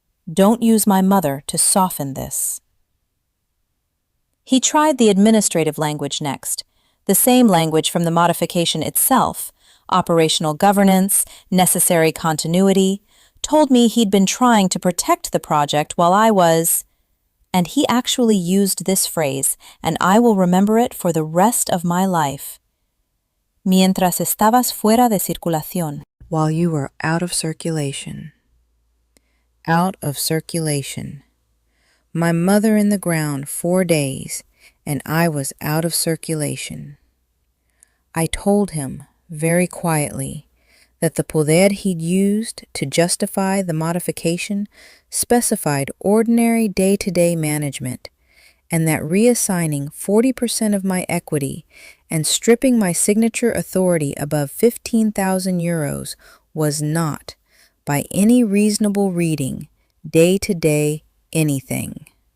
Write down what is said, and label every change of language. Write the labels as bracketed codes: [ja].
[en] Don't use my mother to soften this. He tried the administrative language next, the same language from the modification itself, operational governance, necessary continuity, told me he'd been trying to protect the project while I was... And he actually used this phrase, and I will remember it for the rest of my life. [es] Mientras estabas fuera de circulación. [en] While you were out of circulation. Out of circulation. My mother in the ground 4 days, and I was out of circulation. I told him, very quietly, that the poder he'd used to justify the modification specified ordinary day-to-day management, and that reassigning 40% of my equity and stripping my signature authority above 15,000 euros was not, by any reasonable reading, day-to-day anything.